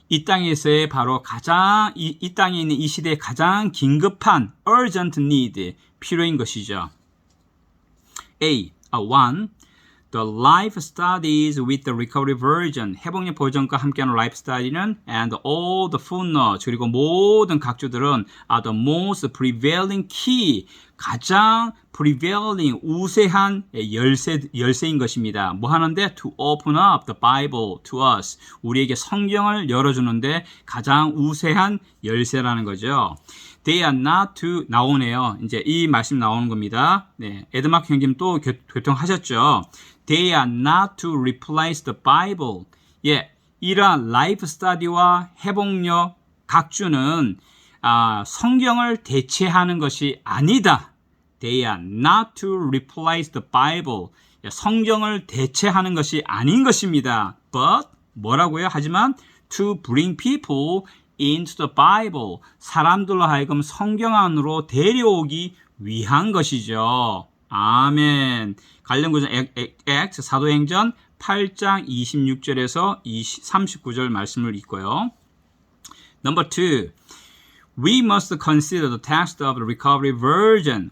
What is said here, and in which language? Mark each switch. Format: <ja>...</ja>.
<ko>이 땅에서의 바로 가장 이 땅에 있는 이 시대의 가장 긴급한</ko> <en>urgent need</en> <ko>필요인 것이죠. A. 1.</ko> <en>The life studies with the recovery version.</en> <ko>회복력 버전과 함께하는 라이프 스타디는</ko> <en>and all the footnotes</en> <ko>그리고 모든 각주들은</ko> <en>are the most prevailing key.</en> <ko>가장 prevailing 우세한 열쇠인 것입니다. 뭐 하는데?</ko> <en>To open up the Bible to us.</en> <ko>우리에게 성경을 열어주는데 가장 우세한 열쇠라는 거죠.</ko> <en>They are not to</en> <ko>나오네요. 이제 이 말씀 나오는 겁니다. 네, 에드마크 형님 또 교통하셨죠.</ko> <en>They are not to replace the Bible.</en> <ko>예, 이러한 라이프 스타디와 회복력 각주는 성경을 대체하는 것이 아니다.</ko> <en>They are not to replace the Bible.</en> <ko>성경을 대체하는 것이 아닌 것입니다.</ko> <en>But</en> <ko>뭐라고요? 하지만</ko> <en>to bring people into the Bible.</en> <ko>사람들로 하여금 성경 안으로 데려오기 위한 것이죠. 아멘. 관련 구절 Acts 사도행전 8장 26절에서 39절 말씀을 읽고요.</ko> <en>Number 2. We must consider the text of the recovery version.</en>